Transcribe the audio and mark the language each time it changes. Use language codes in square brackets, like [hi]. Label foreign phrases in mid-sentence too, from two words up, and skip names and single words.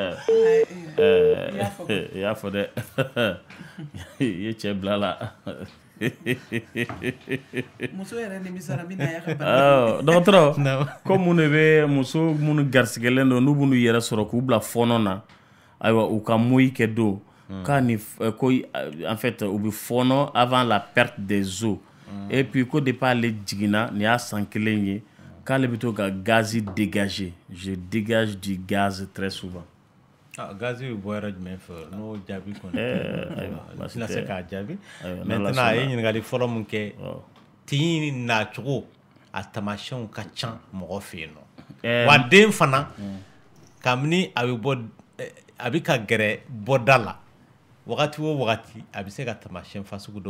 [bm] I y'a fɔ dɛ i ye cɛ bila la. Muso yɛrɛ nimisara min na y'a ka dɔgɔtɔrɔ ko mun de bɛ muso minnu garisigɛlen don n'u b'u yɛrɛ sɔrɔ k'u bila fɔɔnɔ na ayiwa u ka moyi kɛ don k'a ni ko [fr] en fait [bm] u bɛ fɔɔnɔ [fr] avant la perte des os et puis [bm] ko depuis ale jiginna nin y'a san kelen ye k'ale bɛ to ka gaz dégager [fr] je dégage du gaz très souvent. [bm] Gaz bɛ bɔ yɔrɔ jumɛn fɛ n'o jaabi kɔni tɛna se k'a jaabi maintenant a ye ɲininkali fɔlɔ min kɛ tin nacogo a taamasiyɛnw ka ca mɔgɔ fɛ yen nɔ wa den fana kabini a bɛ ka gɛrɛ bɔda la wagati o wagati a bɛ se ka taamasiyɛn fasugu dɔ